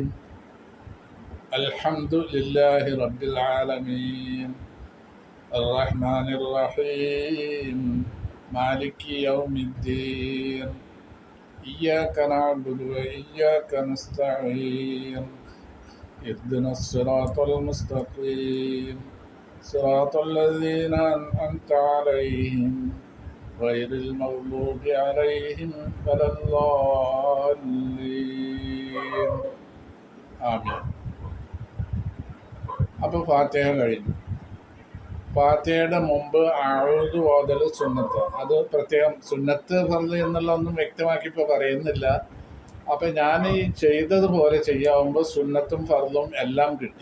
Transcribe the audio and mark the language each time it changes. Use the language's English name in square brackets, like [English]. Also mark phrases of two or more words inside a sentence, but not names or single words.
[Arabic] الحمد لله رب العالمين. الرحمن الرحيم. مالك يوم الدين إياك نعبد وإياك نستعين. اهدنا الصراط المستقيم صراط الذين أنعمت عليهم غير المغضوب عليهم ولا الضالين. [Malayalam] ആമീൻ. അപ്പോൾ ഫാത്തിഹ കഴിഞ്ഞു. ഫാത്തിഹയുടെ മുമ്പ് അഊദു ഓതൽ സുന്നത്ത്. അത് പ്രത്യേകം സുന്നത്ത് ഫർള് എന്നുള്ള ഒന്നും വ്യക്തമാക്കി ഇപ്പോൾ പറയുന്നില്ല. അപ്പം ഞാൻ ഈ ചെയ്തതുപോലെ ചെയ്യാവുമ്പോൾ സുന്നത്തും ഫർളും എല്ലാം കിട്ടി.